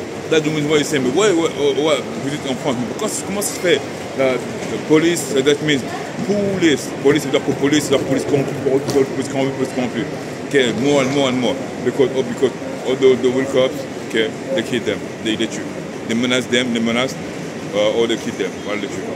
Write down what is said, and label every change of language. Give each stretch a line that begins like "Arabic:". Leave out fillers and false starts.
French: Là, du moins, ils disent, mais ouais, vous êtes en France, mais comment ça se fait? La police,
English: that means police.
French: Police, c'est-à-dire que police, c'est-à-dire police corrompue.
English: Okay, more and more. Because all the real cops, okay, they kill them, they tuent. They menace them, or they kill them, while they tuent.